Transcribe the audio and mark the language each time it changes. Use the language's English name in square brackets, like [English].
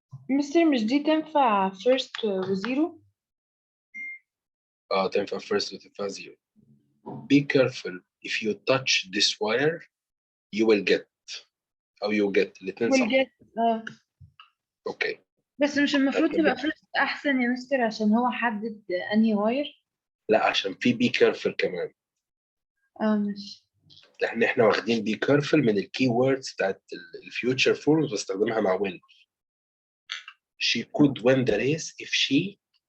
[Arabic] مستر مش دي تنفع first وزيرو؟ تنفع first وتنفع zero. [English] Be careful if you touch this wire you will get [Arabic] أو [English] you get [Arabic] الاتنين صح. [English] will get. [Arabic] أوكي. بس مش المفروض تبقى first أحسن يا مستر عشان هو حدد أنهي واير؟ لا عشان في [English] be careful [Arabic] كمان. ماشي. احنا واخدين [English] be careful [Arabic] من الكي ووردز بتاعت الفيوتشر فورمز بستخدمها مع win. [English] She could win the race if she